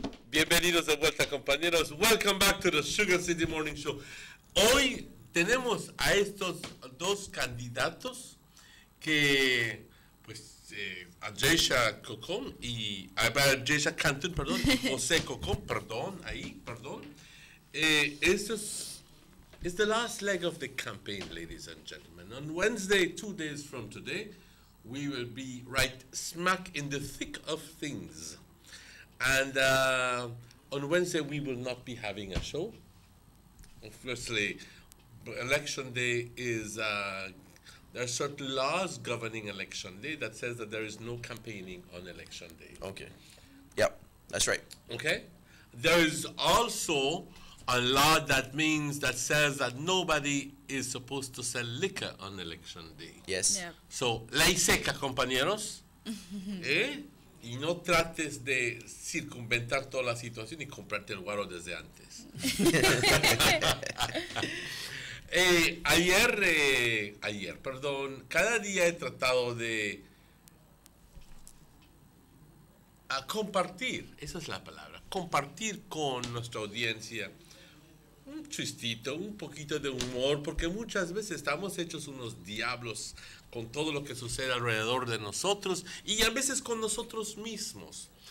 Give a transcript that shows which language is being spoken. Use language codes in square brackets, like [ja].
[es] Bienvenidos de vuelta, compañeros. [en] Welcome back to the Sugar City Morning Show. [es] Hoy tenemos a estos dos candidatos que, pues, Ajeisha Cocón y Ajeisha Cantún, perdón, José Cocón, perdón. [en] It's the last leg of the campaign, ladies and gentlemen. On Wednesday, 2 days from today, we will be right smack in the thick of things. And on Wednesday, we will not be having a show. Obviously, Election Day is, there are certain laws governing Election Day that says that there is no campaigning on Election Day. Okay. Yep, that's right. Okay? There is also a law that says that nobody is supposed to sell liquor on Election Day. Yes. Yep. [es] So, ley seca, compañeros. Y no trates de circunventar toda la situación y comprarte el guaro desde antes. Cada día he tratado de compartir, esa es la palabra, compartir con nuestra audiencia un chistito, un poquito de humor, porque muchas veces estamos hechos unos diablos con todo lo que sucede alrededor de nosotros y a veces con nosotros mismos.